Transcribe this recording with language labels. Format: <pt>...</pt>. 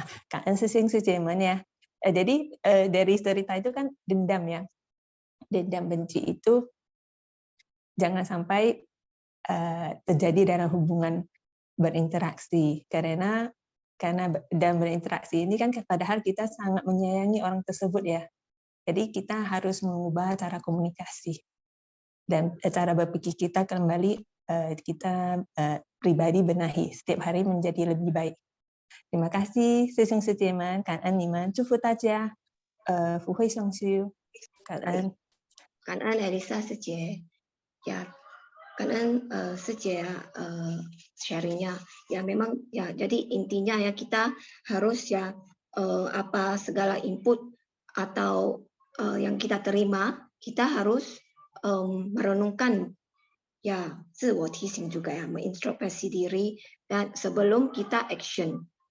<id>Kan sesing sejeman ya. Jadi dari cerita itu kan dendam ya, dendam benci itu jangan sampai terjadi dalam hubungan berinteraksi, karena dalam berinteraksi ini kan padahal kita sangat menyayangi orang tersebut ya. Jadi kita harus mengubah cara komunikasi dan cara berpikir kita kembali, kita pribadi benahi setiap hari menjadi lebih baik. Terima kasih,</id> <zh>师兄师姐们，感恩你们，祝福大家，福慧双修，感恩。感恩 Elisa 师姐，</zh> <id>ya,</id> <zh>感恩师姐</zh> <id>sharingnya, ya memang ya, jadi intinya ya kita harus ya apa segala input atau yang kita terima, kita harus merenungkan ya,</id> <zh>自我提醒</zh> <id>juga ya, mengintrospeksi diri dan sebelum kita</id> <en>action.</en>